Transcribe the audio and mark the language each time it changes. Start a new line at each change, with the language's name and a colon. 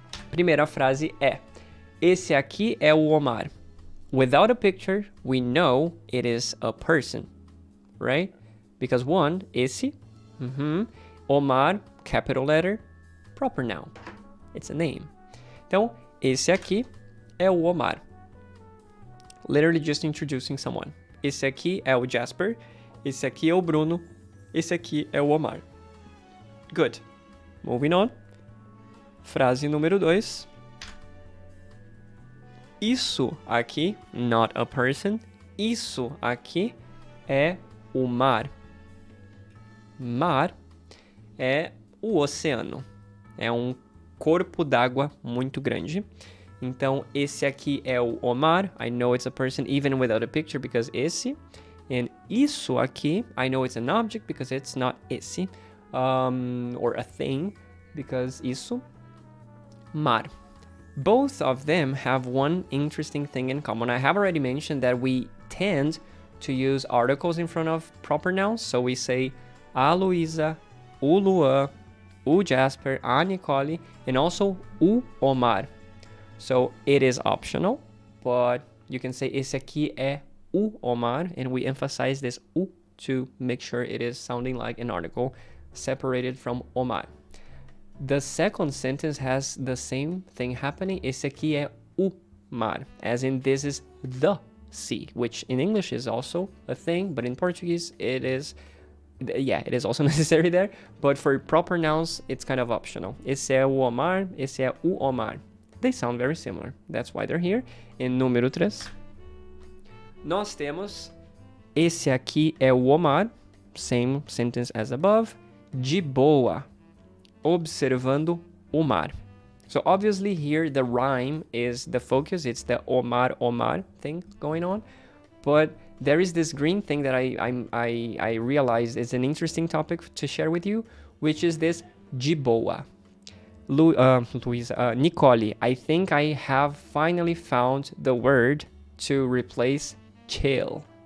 Portuguese: Primeira frase é: esse aqui é o Omar.
English: Without a picture, we know it is a person. Right? Because one, esse. Omar, capital letter, proper noun. It's a name.
Portuguese: Então, esse aqui é o Omar.
English: Literally just introducing someone.
Portuguese: Esse aqui é o Jasper. Esse aqui é o Bruno. Esse aqui é o Omar.
English: Good. Moving on.
Portuguese: Frase número 2. Isso aqui,
English: not a person.
Portuguese: Isso aqui é o mar. Mar é o oceano. É um corpo d'água muito grande. Então, esse aqui é o Omar.
English: I know it's a person even without a picture because esse. And isso aqui, I know it's an object because it's not esse. Or a thing because isso. Mar. Both of them have one interesting thing in common. I have already mentioned that we tend to use articles in front of proper nouns. So we say a Luísa, o Luan, o Jasper, a Nicole, and also o Omar. So it is optional, but you can say
Portuguese: esse aqui é o Omar,
English: and we emphasize this o to make sure it is sounding like an article separated from Omar. The second sentence has the same thing happening.
Portuguese: Esse aqui é o mar,
English: as in this is the sea, which in English is also a thing, but in Portuguese it is also necessary there. But for proper nouns, it's kind of optional.
Portuguese: Esse é o Omar, esse é o Omar.
English: They sound very similar. That's why they're here.
Portuguese: Em número 3, nós temos esse aqui é o Omar,
English: same sentence as above,
Portuguese: de boa, observando o mar.
English: So obviously here the rhyme is the focus. It's the Omar thing going on. But there is this green thing that I realized is an interesting topic to share with you, which is this de boa. Nicole, I think I have finally found the word to replace chill.